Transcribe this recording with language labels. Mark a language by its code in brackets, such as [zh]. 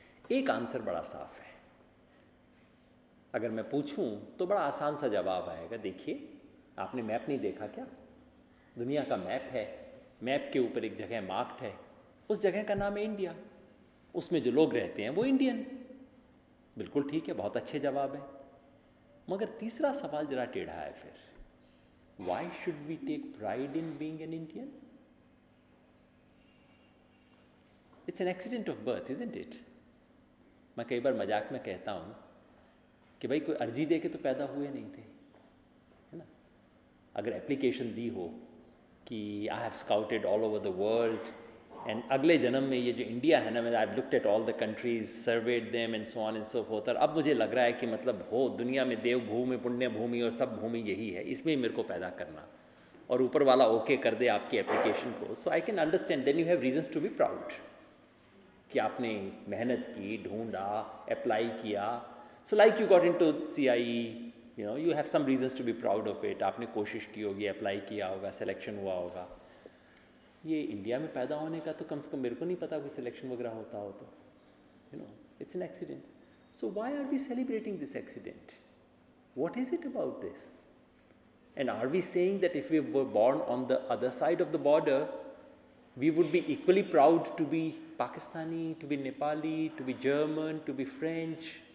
[hi] एक आंसर बड़ा साफ है। अगर मैं पूछूं तो बड़ा आसान सा जवाब आएगा। देखिए, आपने मैप नहीं देखा क्या? दुनिया का मैप है, मैप के ऊपर एक जगह मार्क्ड है, उस जगह का नाम है इंडिया, उसमें जो लोग रहते हैं वो इंडियन। बिल्कुल ठीक है, बहुत अच्छे जवाब है। मगर तीसरा सवाल जरा टेढ़ा है फिर, [en] why should we take pride in being an Indian? It's an accident of birth, isn't it? [hi] मैं कई बार मजाक में कहता हूँ कि भाई कोई अर्जी दे के तो पैदा हुए नहीं थे, है ना। अगर एप्लीकेशन दी हो कि [en] I have scouted all over the world and [hi] अगले जन्म में ये जो इंडिया है ना, मैं [en] I have looked at all the countries, surveyed them and so on and so forth, [hi] और अब मुझे लग रहा है कि मतलब हो दुनिया में देव भूमि, पुण्य भूमि और सब भूमि यही है, इसमें ही मेरे को पैदा करना, और ऊपर वाला ओके कर दे आपकी एप्लीकेशन को। [en] so I can understand, then you have reasons to be proud [hi] कि आपने मेहनत की, ढूंढा, अप्लाई किया। [en] So like you got into CIE, you know, you have some reasons to be proud of it. [hi] आपने कोशिश की होगी, अप्लाई किया होगा, सिलेक्शन हुआ होगा। ये इंडिया में पैदा होने का तो कम से कम मेरे को नहीं पता कोई सिलेक्शन वगैरह होता हो, तो [en] You know it's an accident. So why are we celebrating this accident? What is it about this? And are we saying that if we were born on the other side of the border we would be equally proud to be Pakistani, to be Nepali, to be German, to be French?